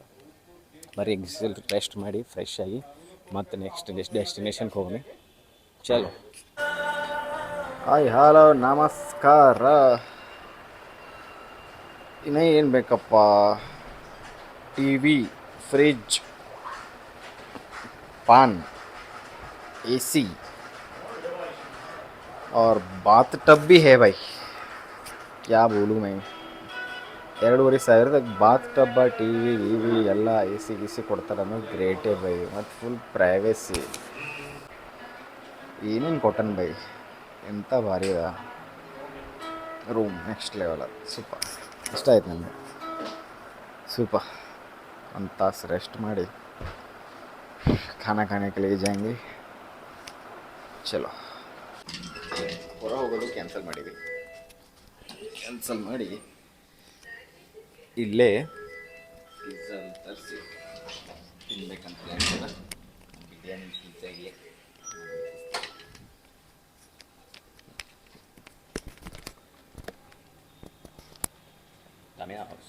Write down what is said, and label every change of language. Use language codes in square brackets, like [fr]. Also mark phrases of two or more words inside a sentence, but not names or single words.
[kn] ಬರೀ ರೆಸ್ಟ್ ಮಾಡಿ ಫ್ರೆಶ್ ಆಗಿ ಮತ್ತು [en] next destination [kn] ಹೋಗಿ. ಚಲೋ. [en] hi hello [kn] ನಮಸ್ಕಾರ. ಇನ್ನೂ ಏನು ಬೇಕಪ್ಪ? ಟಿ ವಿ, [hi] फ्रिज, पान, एसी और बाथ टब भी है भाई. क्या बोलूँ मैं. [kn] 2,500 ಬಾತ್ ಟಬ್, ಟಿ ವಿ ಎಲ್ಲ ಎ ಸಿ ಕೊಡ್ತಾರೆ ಅನ್ನೋದು ಗ್ರೇಟೇ ಬೈ. ಮತ್ತು [en] full privacy. [kn] ಏನೇನು ಕೊಟ್ಟನ್ ಬೈ, ಎಂಥ ಭಾರಿ ಅದ ರೂಮ್. [en] next level. [kn] ಸೂಪರ್. ಇಷ್ಟ ಆಯ್ತು ನನಗೆ. ಸೂಪರ್. 1 ತಾಸು ರೆಸ್ಟ್ ಮಾಡಿ [hi] खाना खाने के लिए जाएंगे. [kn] ಚಲೋ. ಹೊರ ಹೋಗೋದು ಕ್ಯಾನ್ಸಲ್ ಮಾಡಿದ್ವಿ. ಕ್ಯಾನ್ಸಲ್ ಮಾಡಿ ಇಲ್ಲೇ ಪಿಜ್ಜಾ ತರಿಸಿ ತಿನ್ಬೇಕಂತ ಹೇಳ್ತಾರೆ. ಬಿರಿಯಾನಿ, ಪಿಜ್ಜಾ ಇಲ್ಲೇ. Damian House.